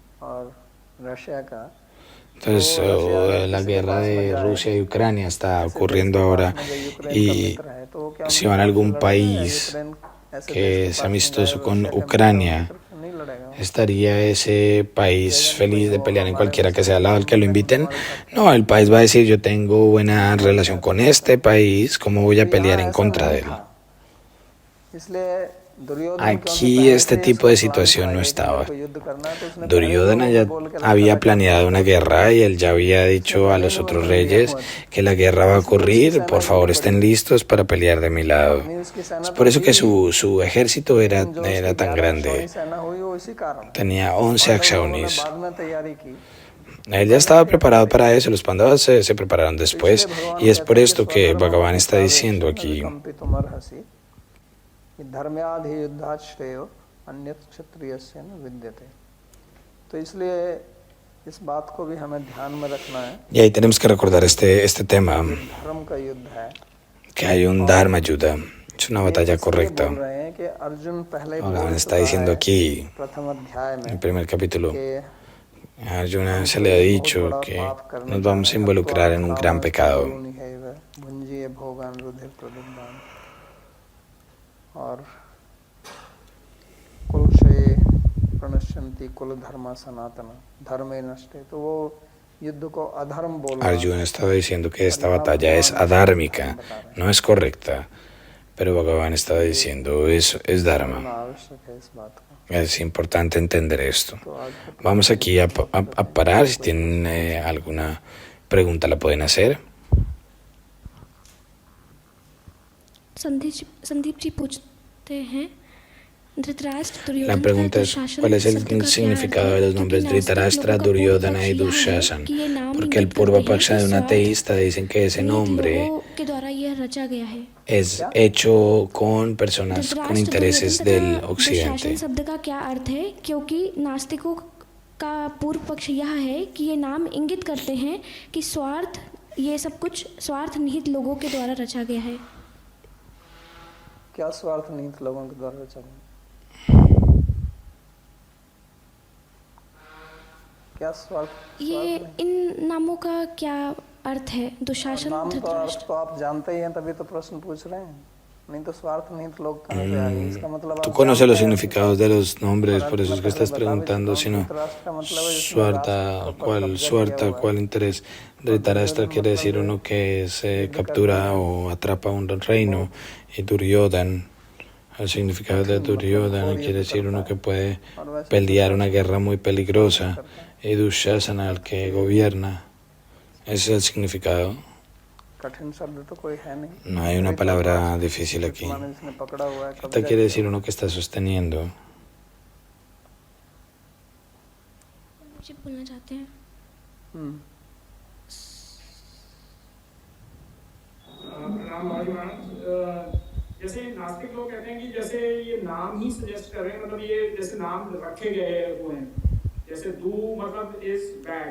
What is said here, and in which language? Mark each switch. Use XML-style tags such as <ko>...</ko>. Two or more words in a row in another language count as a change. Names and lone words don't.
<es>Entonces, la guerra de Rusia y Ucrania está ocurriendo ahora, y si van a algún país que es amistoso con Ucrania,</es> <hi>लड़ेगा?</hi> <es>¿Estaría ese país feliz de pelear en cualquiera que sea el lado al que lo inviten? No, el país va a decir, yo tengo buena relación con este país, ¿cómo voy a pelear en contra de él?</es> <hi>इसलिए दुर्योधन</hi> <es>Aquí este tipo de situación no estaba. Duryodhana ya había planeado una guerra y él ya había dicho a los otros reyes que la guerra va a ocurrir, por favor estén listos para pelear de mi lado. Es por eso que su ejército era tan grande. Tenía 11 Akshaunis. Él ya estaba preparado para eso, los Pandavas se prepararon después y es por esto que Bhagavan está diciendo aquí.</es> <sa>धर्म्याधि युद्धात् श्रेयो अन्यत् क्षत्रियस्य न विद्यते.</sa> <hi>तो इसलिए इस बात को भी हमें ध्यान में रखना है.</hi> <es>Y ahí tenemos que recordar este tema,</es> <hi>धर्म का युद्ध है.</hi> <es>Que hay un Dharma Yuddha, es una batalla correcta. Bhagavan está diciendo aquí, en el primer capítulo, a Arjuna se le ha dicho que nos vamos a involucrar en un gran pecado.</es> <sa>और कुलक्षये प्रणश्यन्ति कुल धर्म सनातन धर्मे नष्टे.</sa> <hi>तो वो युद्ध को अधर्म बोल रहा है.</hi> <es>Arjuna estaba diciendo que esta batalla es adármica, no es correcta, pero Bhagavan estaba diciendo eso es dharma. Es importante entender esto. Vamos aquí a parar. Si tienen alguna pregunta la pueden hacer.</es> <hi>संदीप जी पूछते हैं,</hi> <es>La pregunta es, ¿cuál es el significado de los nombres Dhritarashtra, Duryodhana y Dushasana? Porque el Purva Paksha de un ateísta dicen que ese nombre es hecho con personas con intereses del occidente.</es> <hi>शब्द का क्या अर्थ है? क्योंकि नास्तिकों का पूर्व पक्ष यह है कि ये नाम इंगित करते हैं कि ये सब कुछ स्वार्थ निहित लोगों के द्वारा रचा गया है. क्या स्वार्थ निहित लोगों के द्वारा रचा गया? क्या स्वार्थ? ये इन नामों का क्या अर्थ है? दुशासन, नाम तो अर्थ तो आप जानते ही हैं, तभी तो प्रश्न पूछ रहे हैं. नहीं तो स्वार्थ निहित लोग कहाँ से आएंगे? इसका मतलब</hi> <es>Tú conoces los significados de los nombres, por eso es que estás preguntando, sino Swarta, ¿cuál interés? Dhritarashtra quiere decir uno que se captura o atrapa un reino, y Duryodhana, el significado de Duryodhana quiere decir uno que puede pelear una guerra muy peligrosa, y Dushasana, el que gobierna. Ese es el significado. No hay una palabra difícil aquí. ¿Qué te quiere decir uno que está sosteniendo?</es> <hi>मुझे बोलना चाहते हैं. जैसे नास्तिक लोग कहते हैं कि जैसे ये नाम ही सजेस्ट कर रहे हैं, मतलब ये जैसे नाम रखे गए हुए हैं, जैसे दू मतलब</hi> <en>is bad.</en>